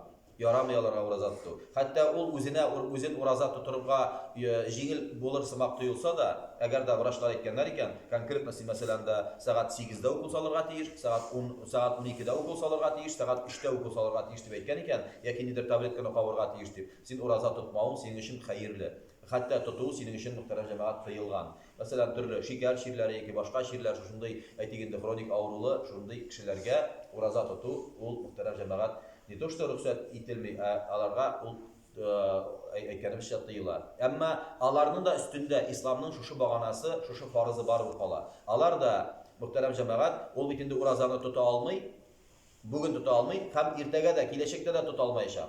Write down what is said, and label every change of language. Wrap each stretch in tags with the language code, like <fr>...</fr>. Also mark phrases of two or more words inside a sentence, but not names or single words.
<tt>Ярамый аларга ураза тоту. Хәтта ул үзен ураза тотырга җиңел булыр сымак тоелса да, әгәр дә врачлар әйткәннәр икән, конкретно син мәсәлән сәгать 8-дә укол салырга тиеш, сәгать 12-дә укол салырга тиеш, сәгать 3-тә укол салырга тиеш дип әйткән икән, яки нидер таблетканы кабырга тиеш дип. Син ураза тотмауың синең өчен хәерле. Хәтта тоту синең өчен мөхтәрәм җәмәгать тыелган. Мәсәлән, төрле шикәр чирләре яки башка чирләр шундый әйтегендә хроник авырулы шундый кешеләргә ураза тоту ул мөхтәрәм җәмәгать</tt> <ru>не то что</ru> <tt>рөхсәт ителми, аларга ул әйткәнемчә тыела. Әмма аларның да өстендә исламның шушы баганасы, шушы фарызы бар булып кала. Алар да мөхтәрәм җәмәгать ул бит инде уразаны тота алмый, бүген тота алмый, һәм иртәгә дә, киләчәктә дә тота алмаячак.</tt>